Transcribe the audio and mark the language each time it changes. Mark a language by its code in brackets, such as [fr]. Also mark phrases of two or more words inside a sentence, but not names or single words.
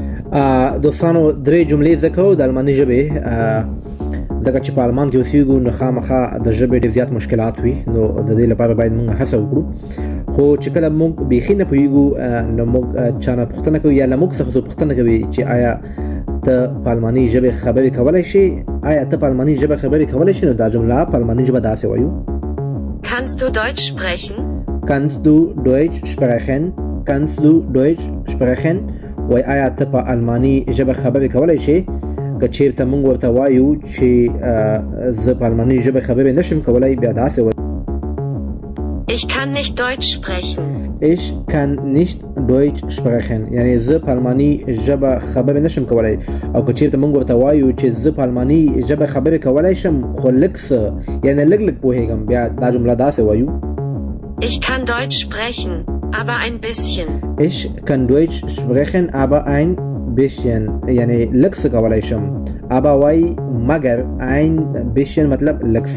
[ps] دوستانو درې جملې زده کوو د الماني ژبې ځکه چې په المان کې اوسېږو نو خامخا د ژبې ډېر زیات مشکلات وي نو د دې لپاره باید موږ هڅه وکړو خو چې کله موږ بیخي نه پوهېږو نو موږ چا نه پوښتنه کوو یا له موږ څخه څوک پوښتنه کوي چې آیا ته په الماني ژبې خبرې کولی شې آیا ته په الماني ژبه خبرې کولی شې نو دا جمله په الماني ژبه داسې وایو [de] Kannst du Deutsch sprechen? Kannst du Deutsch sprechen? Kannst du Deutsch sprechen? [ps] وای آیا ته په الماني ژبه خبرې کولی شې که چېرته موږ ورته وایو چې زه په الماني ژبه خبرې نشم کولی بیا داسې وایو [de] Ich kann nicht Deutsch sprechen. Ich kann nicht Deutsch sprechen [ps] یعنی زه په الماني ژبه خبرې نشم کولی او که چېرته موږ ورته وایو چې زه په الماني ژبه خبرې کولی شم خو لږ څه یعنی لږ پوهېږم بیا دا جمله داسې وایو [de] Ich kann Deutsch sprechen, aber ein bisschen. Ich kann Deutsch sprechen aber ein bisschen [ps] یعنی لږ څه کولی شم [de] aber [ps] وای مګر [de] ein bisschen [ps] مطلب لږ څه